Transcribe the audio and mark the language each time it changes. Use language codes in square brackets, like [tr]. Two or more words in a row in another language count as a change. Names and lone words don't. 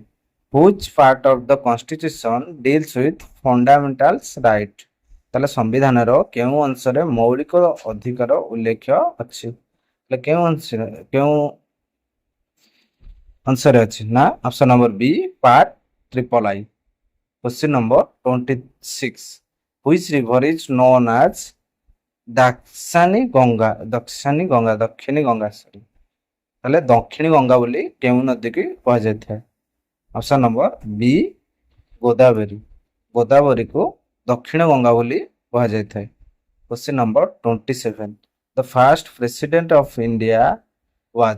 [en] Which part of the constitution deals with fundamentals right? [or] ତାହେଲେ ସମ୍ବିଧାନର କେଉଁ ଅଂଶରେ ମୌଳିକ ଅଧିକାର ଉଲ୍ଲେଖ ଅଛି? ତାହେଲେ କେଉଁ ଅଂଶରେ ଅଛି? [en] ନା option number B part III. Question number 26. Which river is known as [or] ଦକ୍ଷିଣୀ ଗଙ୍ଗା? ତାହେଲେ ଦକ୍ଷିଣୀ ଗଙ୍ଗା ବୋଲି କେଉଁ ନଦୀକି କୁହାଯାଇଥାଏ? [en] option number B [or] ଗୋଦାବରୀକୁ ଦକ୍ଷିଣ ଗଙ୍ଗା ବୋଲି କୁହାଯାଇଥାଏ। [en] Question number 27. The first president of India was?